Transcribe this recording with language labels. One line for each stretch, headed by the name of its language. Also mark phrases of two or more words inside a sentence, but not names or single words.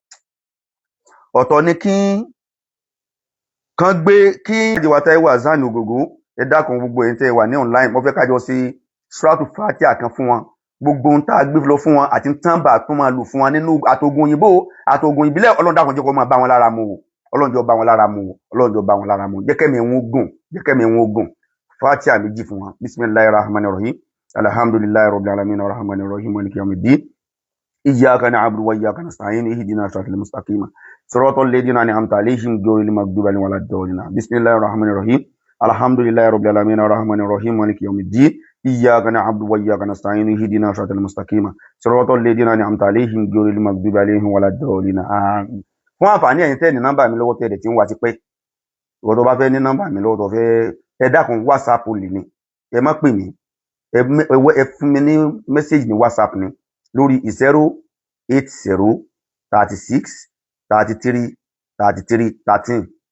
Yoruba: ọ̀tọ̀ ni kán gbé kí ìjọba Taiwo Aisan Ogogo ẹ dákun gbogbo ẹ̀yin tẹ́ wà ní online mo fẹ́ kájọ sí suratu Fatiha kan fún wọn gbogbo ohun tá a gbé lọ fún wọn àti tánbà tó máa lò fún wọn nínú àtògùn òyìnbó àtògùn ìbílẹ̀ Ọlọ́run dákun jẹ́ kó máa bá wọn lára mu o Ọlọ́run jẹ́ bá wọn lára mu o Ọlọ́run jẹ́ bá wọn lára mu jẹ́ kẹ́mi wọn gùn Fatiha méjì fún wọn
Arabic: بسم الله الرحمن الرحيم الحمد لله رب العالمين الرحمن الرحيم مالك يوم الدين إياك نعبد وإياك نستعين اهدنا الصراط المستقيم صراط الذين أنعمت عليهم غير المغضوب عليهم ولا الضالين بسم الله الرحمن الرحيم الحمد لله رب العالمين الرحمن الرحيم مالك يوم الدين إياك نعبد وإياك نستعين اهدنا الصراط المستقيم صراط الذين أنعمت عليهم غير المغضوب عليهم ولا الضالين àmín.
Yoruba: Fún àǹfààní ẹ̀yin tẹ́ ní nọ́mbà mi lọ́wọ́ tẹ́lẹ̀ tí ń wá ti pẹ́ ìwọ tó bá fẹ́ ní nọ́mbà mi lọ́wọ́ tó fẹ́ ẹ dákun WhatsApp lè ní ẹ má pè mí ẹ fún mi ní mẹ́sẹ̀gì ní WhatsApp ni lórí 080 36 33 33 13